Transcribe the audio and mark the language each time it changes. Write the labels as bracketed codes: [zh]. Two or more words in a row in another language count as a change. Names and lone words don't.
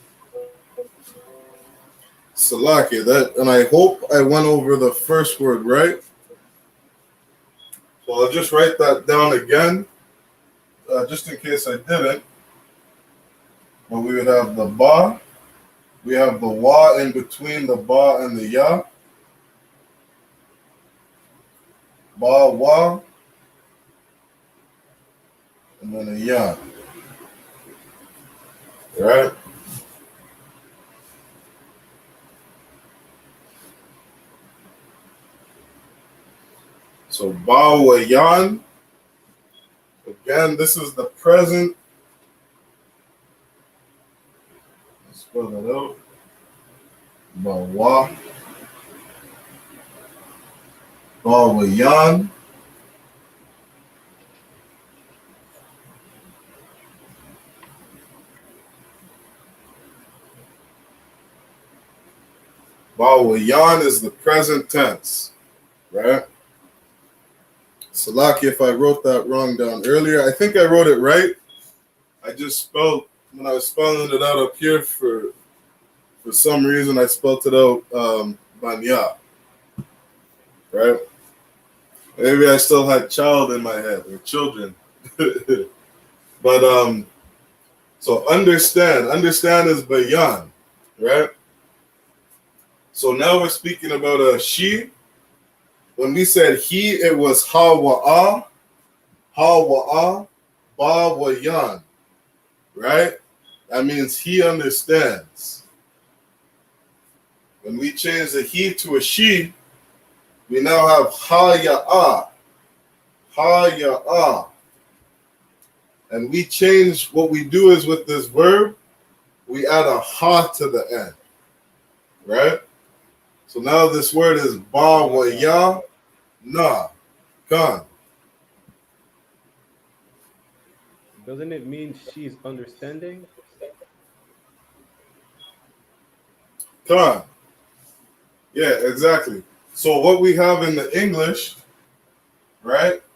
[en] Salaki, that, and I hope I went over the first word right. So I'll just write that down again, just in case I didn't. But we would have the ba, we have the wa in between the ba and the ya. Ba, wa, and then a ya. Right? So ba wa yan. Again, this is the present. Let's spell that out. Ba wa. Ba wa yan. Ba wa yan is the present tense. Right? Salaki, if I wrote that wrong down earlier, I think I wrote it right. I just spelled, when I was spelling it out up here, for some reason, I spelled it out banya. Right? Maybe I still had child in my head, or children. But so understand is bayan, right? So now we're speaking about a she. When we said he, it was ha wa ba wa yan, right? That means he understands. When we change the he to a she, we now have ha ya. And we change, what we do is with this verb, we add a ha to the end, right? So now this word is ba wa ya na, kan. Doesn't it mean she's understanding? Kan. Yeah, exactly. So what we have in the English, right?